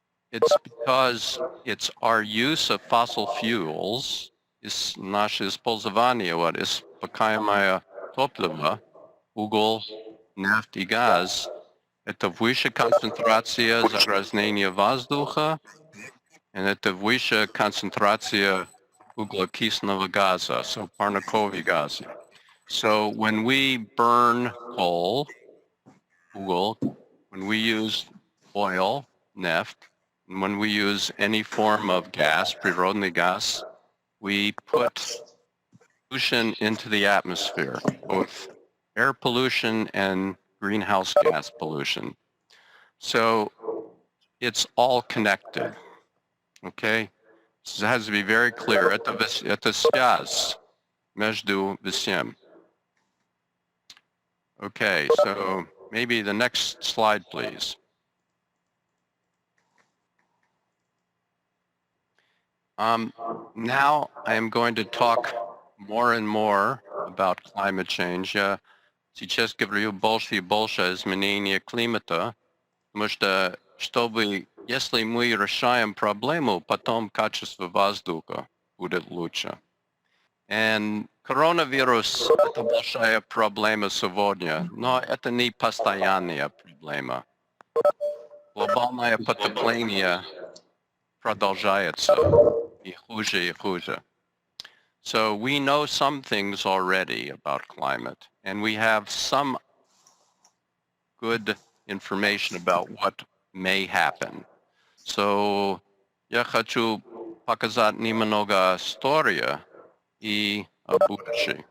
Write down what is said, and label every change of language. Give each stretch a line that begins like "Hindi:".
English: It's because it's our use of fossil fuels,
Russian: наше использование ископаемого топлива, уголь, нефть и газ, это выше концентрация загрязнения воздуха, и это выше концентрация углекислого газа, so парниковые газы.
English: So when we burn coal,
Russian: уголь,
English: when we use oil,
Russian: нефть,
English: and when we use any form of gas,
Russian: природный газ,
English: we put pollution into the atmosphere, both air pollution and greenhouse gas pollution. So it's all connected, okay? So it has to be very clear.
Russian: Это связь между всем.
English: Okay, so maybe the next slide, please. Now I am going to talk more and more about climate change.
Russian: Сейчас говорю больше и больше изменения климата, потому что, если мы решаем проблему, потом качество воздуха будет лучше. И коронавирус – это большая проблема сегодня, но это не постоянная проблема. Глобальное потепление продолжается и хуже.
English: So we know some things already about climate, and we have some good information about what may happen.
Russian: So я хочу показать немного историю и будущее.